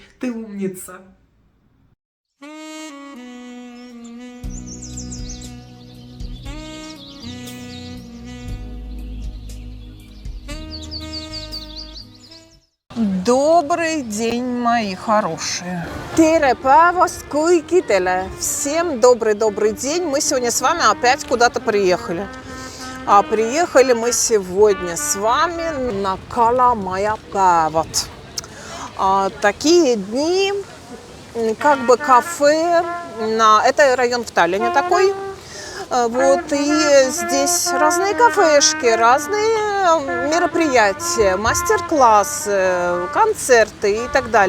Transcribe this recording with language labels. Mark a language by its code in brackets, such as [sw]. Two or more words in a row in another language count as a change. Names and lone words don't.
[ru] Ты умница. Добрый день, мои хорошие. [et] Tere päevast kõikidele! [ru] Всем добрый день. Мы сегодня с вами опять куда-то приехали. А приехали мы сегодня с вами на Kalamaja-päevad. Такие дни, кафе. Это район в Таллине такой. Вот, и здесь разные кафешки, разные мероприятия, мастер-классы, концерты и так далее.